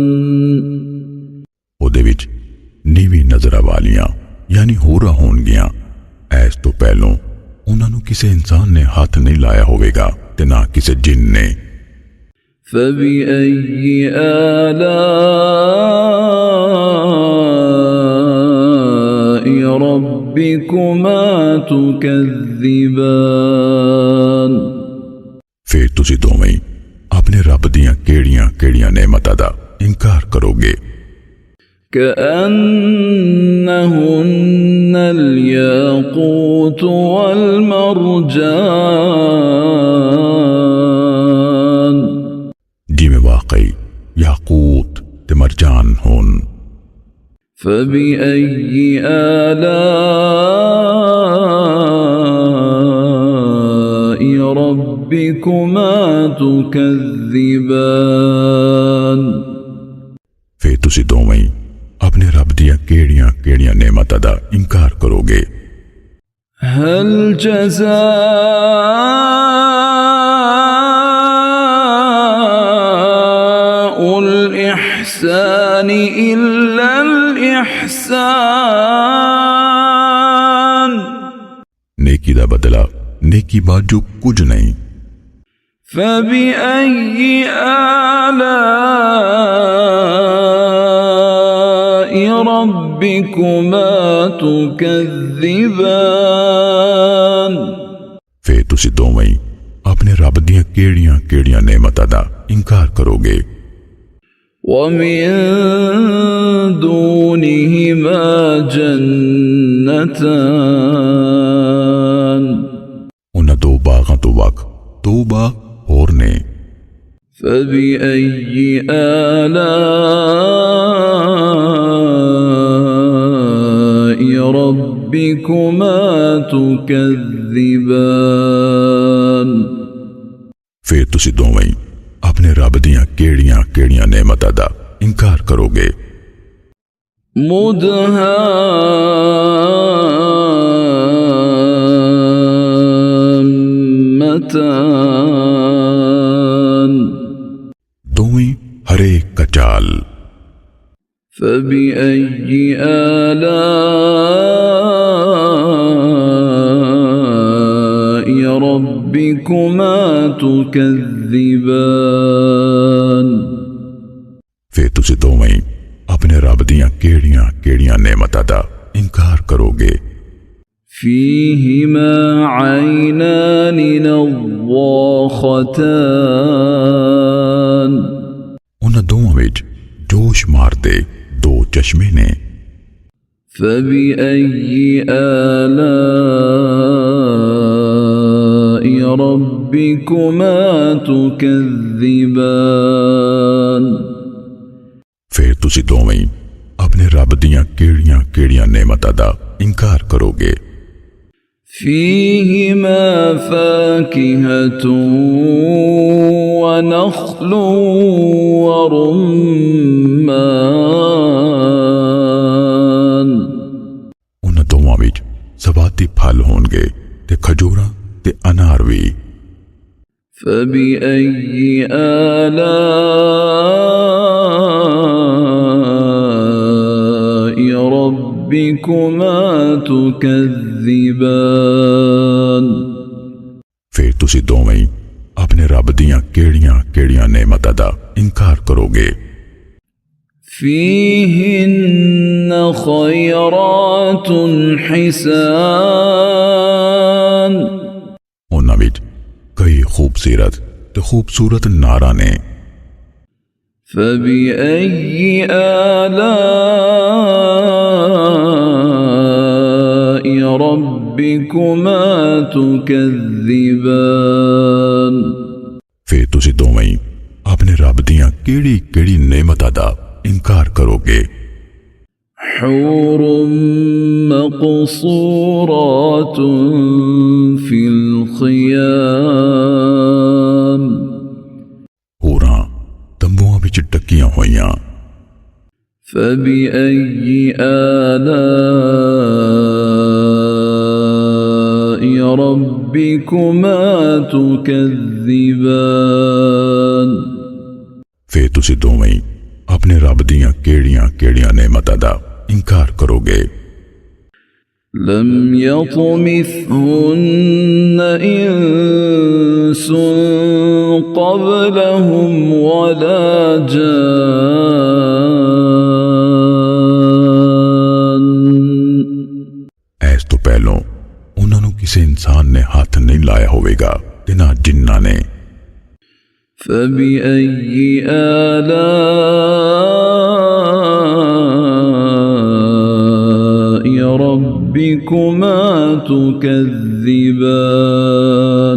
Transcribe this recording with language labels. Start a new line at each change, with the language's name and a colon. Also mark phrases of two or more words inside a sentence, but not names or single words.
Punjabi: ਉਹਦੇ ਵਿੱਚ ਨੀਵੀਂ ਨਜ਼ਰਾਂ ਵਾਲੀਆਂ यानी ਹੋਰਾਂ ਹੋਣਗੀਆਂ। ਐਸ ਤੋਂ ਪਹਿਲੋਂ ਉਹਨਾਂ ਨੂੰ ਕਿਸੇ ਇਨਸਾਨ ਨੇ ਹੱਥ ਨਹੀਂ ਲਾਇਆ ਹੋਵੇਗਾ ਤੇ ਨਾ ਕਿਸੇ ਜਿੰਨ ਨੇ।
Arabic: فبأي آلاء ربكما تكذبان
Punjabi: ਫਿਰ ਤੁਸੀ ਦੋਵੇਂ ਆਪਣੇ ਰੱਬ ਦੀਆਂ ਕਿਹੜੀਆਂ ਕਿਹੜੀਆਂ ਨੇਮਤਾਂ ਦਾ ਇਨਕਾਰ ਕਰੋਗੇ।
Arabic: كأنهن الياقوت والمرجان
Punjabi: ਜਿਮੇਂ ਵਾਕਈ ਯਾਕੂਤ ਤੇ ਮਰਜਾਨ ਹੋਣ।
Arabic: فبأي آلاء ربكما تكذبان
Punjabi: ਫਿਰ ਤੁਸੀ ਦੋਵੇਂ ਆਪਣੇ ਰੱਬ ਦੀਆਂ ਕਿਹੜੀਆਂ ਕਿਹੜੀਆਂ ਨੇਮਤਾਂ ਦਾ ਇਨਕਾਰ ਕਰੋਗੇ।
Arabic: هل جزاء الإحسان إلا الإحسان
Punjabi: ਨੇਕੀ ਦਾ ਬਦਲਾ ਨੇਕੀ ਬਾਝੋਂ ਕੁਝ ਨਹੀਂ।
Arabic: فبأي آلاء ربكما تكذبان
Punjabi: ਫਿਰ ਤੁਸੀ ਦੋਵੇਂ ਆਪਣੇ ਰੱਬ ਦੀਆਂ ਕਿਹੜੀਆਂ ਕਿਹੜੀਆਂ ਨੇਮਤਾਂ ਦਾ ਇਨਕਾਰ ਕਰੋਗੇ।
Arabic: ومن دونهما جنتان
Punjabi: ਉਨ੍ਹਾਂ ਦੋ ਬਾਗਾਂ ਤੋਂ ਵੱਖ ਦੋ ਬਾਗ ਹੋਰ ਨੇ।
Arabic: فبأي آلاء ربكما تكذبان
Punjabi: ਫਿਰ ਤੁਸੀ ਦੋਵੇਂ ਆਪਣੇ ਰੱਬ ਦੀਆਂ ਕਿਹੜੀਆਂ ਕਿਹੜੀਆਂ ਨੇਮਤਾਂ ਦਾ ਇਨਕਾਰ ਕਰੋਗੇ।
Arabic: مدهامتان
Punjabi: ਦੋਵੇਂ ਹਰੇ ਕਚਾਲ।
Arabic: فبأي آلاء ربكما تكذبان
Punjabi: ਫਿਰ ਤੁਸੀ ਦੋਵੇਂ ਆਪਣੇ ਰੱਬ ਦੀਆਂ ਕਿਹੜੀਆਂ ਕਿਹੜੀਆਂ ਨੇਮਤਾਂ ਦਾ ਇਨਕਾਰ ਕਰੋਗੇ।
Arabic: فيهما عينان نضاختان
Punjabi: ਉਨ੍ਹਾਂ ਦੋਵਾਂ ਵਿੱਚ ਜੋਸ਼ ਮਾਰਦੇ ਦੋ ਚਸ਼ਮੇ ਨੇ।
Arabic: فبأي آلاء ربكما تكذبان
Punjabi: ਫਿਰ ਤੁਸੀ ਦੋਵੇਂ ਆਪਣੇ ਰੱਬ ਦੀਆਂ ਕਿਹੜੀਆਂ ਕਿਹੜੀਆਂ ਨੇਮਤਾਂ ਦਾ ਇਨਕਾਰ ਕਰੋਗੇ।
Arabic: فيهما فاكهة ونخل ورمان
Punjabi: ਉਨ੍ਹਾਂ ਦੋਵਾਂ ਵਿੱਚ ਸਵਾਤੀ ਫਲ ਹੋਣਗੇ ਤੇ ਖਜੂਰਾਂ ਤੇ ਅਨਾਰ ਭੀ।
Arabic: فبأي آلاء ربكما تكذبان
Punjabi: ਫਿਰ ਤੁਸੀ ਦੋਵੇਂ ਹੀ ਆਪਣੇ ਰੱਬ ਦੀਆਂ ਕਿਹੜੀਆਂ ਕਿਹੜੀਆਂ ਨੇਮਤਾਂ ਦਾ ਇਨਕਾਰ ਕਰੋਗੇ।
Arabic: فيهن خيرات حسان
Punjabi: ਉਨ੍ਹਾਂ ਵਿੱਚ ਕਈ ਖੂਬਸੂਰਤ ਤੇ ਖੂਬਸੂਰਤ ਨਾਰਾ ਨੇ।
Arabic: فبأي آلاء ربكما تكذبان
Punjabi: ਫਿਰ ਤੁਸੀ ਦੋਵੇਂ ਹੀ ਆਪਣੇ ਰੱਬ ਦੀਆਂ ਕਿਹੜੀ ਕਿਹੜੀ ਨੇਮਤਾਂ ਦਾ ਇਨਕਾਰ ਕਰੋਗੇ।
Arabic: حور مقصورات في الخيام
Punjabi: ਹੂਰਾਂ ਤੰਬੂਆਂ ਵਿੱਚ ਟਿਕੀਆਂ ਹੋਈਆਂ।
Arabic: فبأي آلاء ربكما تكذبان
Punjabi: ਫਿਰ ਤੁਸੀ ਦੋਵੇਂ ਹੀ ਆਪਣੇ ਰੱਬ ਦੀਆਂ ਕਿਹੜੀਆਂ ਕਿਹੜੀਆਂ ਨੇਮਤਾਂ ਦਾ ਇਨਕਾਰ ਕਰੋਗੇ।
Arabic: لم يطمثهن إنس قبلهم ولا جان
Punjabi: ਐਸ ਤੋਂ ਪਹਿਲੋਂ ਉਨ੍ਹਾਂ ਨੂੰ ਕਿਸੀ ਇਨਸਾਨ ਨੇ ਹੱਥ ਨਹੀਂ ਲਾਇਆ ਹੋਵੇਗਾ ਤੇ ਨਾ ਜਿੰਨਾਂ ਨੇ।
Arabic: فبأي آلاء ربكما تكذبان